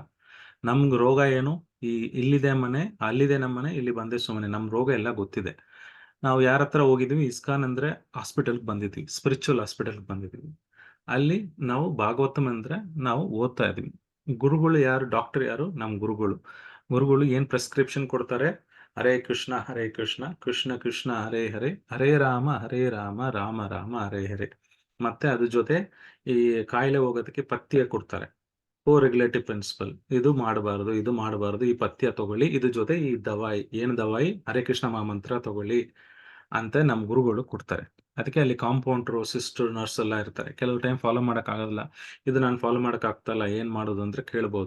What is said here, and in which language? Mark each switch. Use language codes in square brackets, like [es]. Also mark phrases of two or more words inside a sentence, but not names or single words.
[kn] ನಮ್ಗೆ ರೋಗ ಏನು, ಇಲ್ಲಿದೆ ಮನೆ, ಅಲ್ಲಿದೆ ನಮ್ಮನೆ, ಇಲ್ಲಿ ಬಂದೆ ಸುಮ್ಮನೆ, ನಮ್ ರೋಗ ಎಲ್ಲ ಗೊತ್ತಿದೆ. ನಾವು ಯಾರ ಹತ್ರ ಹೋಗಿದ್ವಿ? ಇಸ್ಕಾನ್ ಅಂದ್ರೆ ಹಾಸ್ಪಿಟಲ್ಗೆ ಬಂದಿದ್ವಿ, [en] spiritual hospital [kn] ಬಂದಿದ್ವಿ. ಅಲ್ಲಿ ನಾವು ಭಾಗವತಂ ಅಂದ್ರೆ ನಾವು ಓದ್ತಾ ಇದ್ವಿ. ಗುರುಗಳು ಯಾರು? ಡಾಕ್ಟರ್ ಯಾರು? ನಮ್ ಗುರುಗಳು ಏನ್ ಪ್ರಿಸ್ಕ್ರಿಪ್ಷನ್ ಕೊಡ್ತಾರೆ? [sa] ಹರೇ ಕೃಷ್ಣ ಕೃಷ್ಣ ಕೃಷ್ಣ ಹರೇ ಹರೇ, ಹರೇ ರಾಮ ರಾಮ ರಾಮ ಹರೇ ಹರೇ. [kn] ಮತ್ತೆ ಅದ್ರ ಜೊತೆ ಈ ಕಾಯಿಲೆ ಹೋಗೋದಕ್ಕೆ ಪಥ್ಯ ಕೊಡ್ತಾರೆ. [en] regulative principle, [kn] ಇದು ಮಾಡಬಾರ್ದು, ಇದು ಮಾಡಬಾರ್ದು, ಈ ಪಥ್ಯ ತಗೊಳ್ಳಿ, ಇದ್ರ ಜೊತೆ ಈ ದವಾಯಿ, ಏನು ದವಾಯಿ, ಹರೇ ಕೃಷ್ಣ ಮಹಾಮಂತ್ರ ತಗೊಳ್ಳಿ ಅಂತ ನಮ್ಮ ಗುರುಗಳು ಕೊಡ್ತಾರೆ. ಅದಕ್ಕೆ ಅಲ್ಲಿ ಕಾಂಪೌಂಡ್ರು, ಸಿಸ್ಟರ್, ನರ್ಸ್ ಎಲ್ಲ ಇರ್ತಾರೆ. ಕೆಲವು [en] time follow [kn] ಮಾಡೋಕ್ಕಾಗಲ್ಲ, ಇದು ನಾನು ಫಾಲೋ ಮಾಡೋಕ್ಕಾಗ್ತಲ್ಲ, ಏನು ಮಾಡೋದು ಅಂದ್ರೆ ಕೇಳ್ಬೋದು.